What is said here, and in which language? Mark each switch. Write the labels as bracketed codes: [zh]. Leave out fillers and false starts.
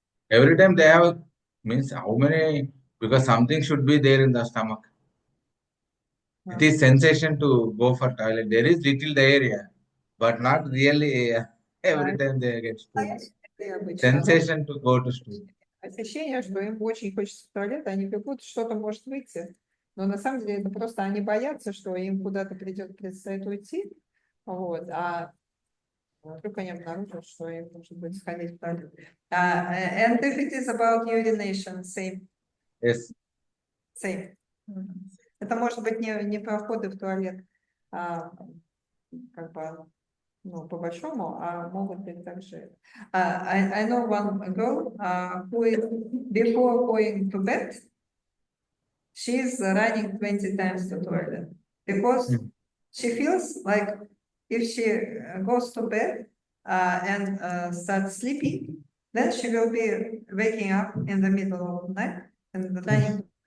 [en] Every time they have, means how many, because something should be there in the stomach. It is sensation to go for toilet. There is little diarrhea, but not really every time they get stool. Sensation to go to stool. [ru] Ощущение, что им очень хочется в туалет, они бегут, что-то может выйти. Но на самом деле это просто они боятся, что им куда-то предстоит уйти. Вот, вдруг они обнаружат, что им может быть сходить в туалет. [en] And if it is about urination, same. Yes. Same. [ru] Это может быть не проходы в туалет, как бы, ну, по большому, а могут быть также. [en] I know one girl who is before going to bed, she is running 20 times to toilet because she feels like if she goes to bed and starts sleeping, then she will be waking up in the middle of the night and running.